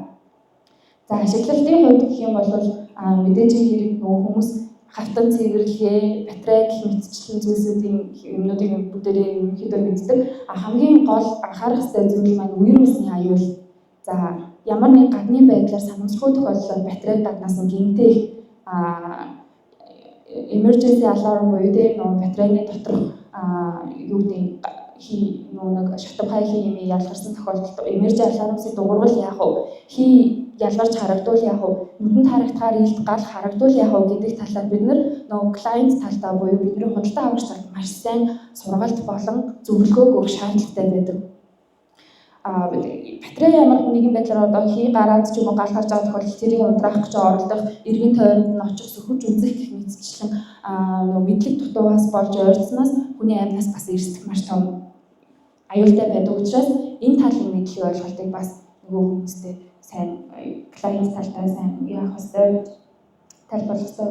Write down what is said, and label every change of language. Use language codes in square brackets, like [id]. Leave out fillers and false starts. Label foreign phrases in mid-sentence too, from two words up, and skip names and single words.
[mn] За ашиглалтын хувьд гэх юм бол мэдээж хэрэг нөгөө хүмүүс хавтан цэвэрлэгээ, батарей гэх мэтчлэн зүйлсүүдийн юмнуудыг бүгдээрээ ерөнхийдөө мэддэг. Хамгийн гол анхаарах ёстой зүйл маань үер усны аюул. За ямар нэг гадны байдлаар санамсаргүй тохиолдолд батарей гаднаас нь гинтээ [en] emergency alarm [mn] буюу нөгөө батарейны доторх юу гэдэг нэг шатамхай хий ялгарсан тохиолдолд [en] emergency alarm- [mn] ийн дуурал яах вэ? Ялгарч харагдвал яах вэ? Нүдэнд харагдахаар илт гал харагдвал яах вэ гэдэг талаар бид нөгөө client талдаа буюу бидний худалдан авагч талд маш сайн сургалт болон зөвлөгөө өгөх шаардлагатай байдаг. Батарей ямар нэгэн байдлаар одоо хий гараад ч юм уу гал гарч байгаа тохиолдолд тэрийг ундраах гэж оролдох, эргэн тойронд нь очих сөхөж үзэх гэх мэтчлэн нөгөө мэдлэг дутуугаас болж ойрцсноос хүний амьнаас бас эрсдэх маш том аюултай байдаг учраас энэ талын мэдлэг ойлголтыг бас нөгөө хүмүүстэй сайн клиент талдаа сайн яах ёстой тайлбарлах ёстой.